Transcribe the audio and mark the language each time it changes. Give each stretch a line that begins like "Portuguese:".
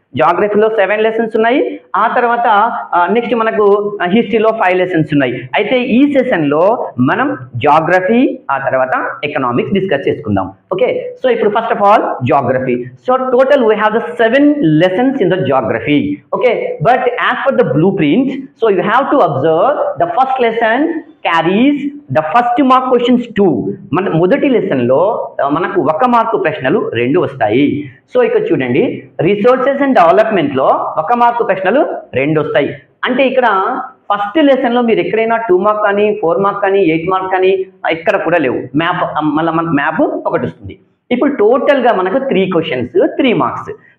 Telugu: జాగ్రఫీలో 7 lessons ఉన్నాయి. ఆ తర్వాత నెక్స్ట్ మనకు హిస్టరీలో 5 లెసన్స్ ఉన్నాయి. అయితే ఈ సెషన్లో మనం జాగ్రఫీ, ఆ తర్వాత ఎకనామిక్స్ డిస్కస్ చేసుకుందాం.
English: Okay, ఇప్పుడు first of all geography. Total we have the 7 lessons in the geography. Okay, but as per the blueprint, you have to observe the first lesson carries the first mark questions 2.
Telugu: మన మొదటి lesson లో మనకు 1 mark ప్రశ్నలు 2 వస్తాయి. ఇక్కడ చూడండి resources and development లో 1 mark ప్రశ్నలు 2 వస్తాయి. అంటే ఇక్కడ ఫస్ట్ లెసన్ లో మీరు ఎక్కడైనా 2 మార్క్ కానీ, 4 మార్క్ కానీ, 8 మార్క్ కానీ ఎక్కడ కూడా లేవు. మ్యాప్ మళ్ళీ మనకు మ్యాప్ ఒకటి వస్తుంది. ఇప్పుడు టోటల్ గా మనకు 3 క్వశ్చన్స్ 3 మార్క్స్.